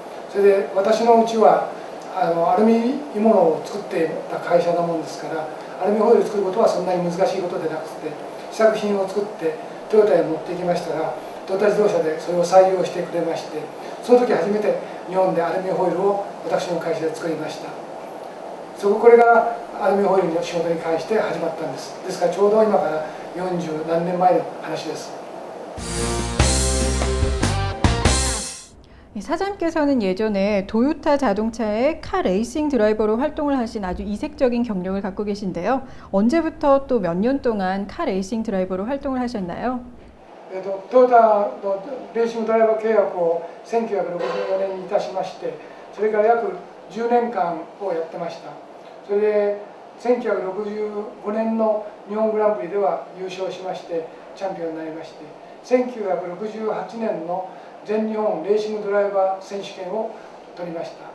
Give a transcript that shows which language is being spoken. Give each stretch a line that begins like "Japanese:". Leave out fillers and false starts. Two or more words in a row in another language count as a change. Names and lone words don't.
Japanese: それで私のうちはアルミ鋳物を作っていた会社なもんですから、アルミホイールを作ることはそんなに難しいことでなくて、試作品を作ってトヨタへ持っていきましたら、トヨタ自動車でそれを採用してくれまして、その時初めて日本でアルミホイールを私の会社で作りました。これがアルミホイールの仕事に関して始まったんです。ですからちょうど今から40何年前の話です。
Korean: 사장님께서는 예전에 도요타 자동차의 카 레이싱 드라이버로 활동을 하신 아주 이색적인 경력을 갖고 계신데요. 언제부터 또 몇 년 동안 카 레이싱 드라이버로 활동을 하셨나요?
Japanese: トヨタのレーシングドライバー契約を1964年にいたしまして、それから約10年間をやってました。それで1965年の日本グランプリでは優勝しましてチャンピオンになりまして、1968年の全日本レーシングドライバー選手権を取りました。